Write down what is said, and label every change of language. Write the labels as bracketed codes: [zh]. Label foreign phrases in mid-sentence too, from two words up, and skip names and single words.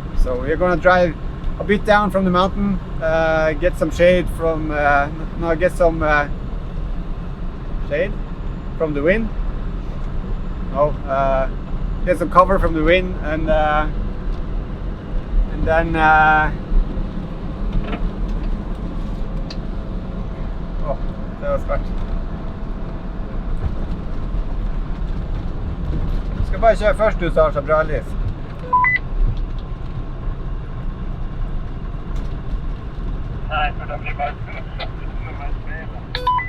[en] So we're gonna drive a bit down from the mountain, get some shade from get some shade from the wind. Get some cover from the wind, and then oh, [no] det var svært. Skal bare kjøre først, du, så har så bra lys. Nei, for det blir bare nummer 3.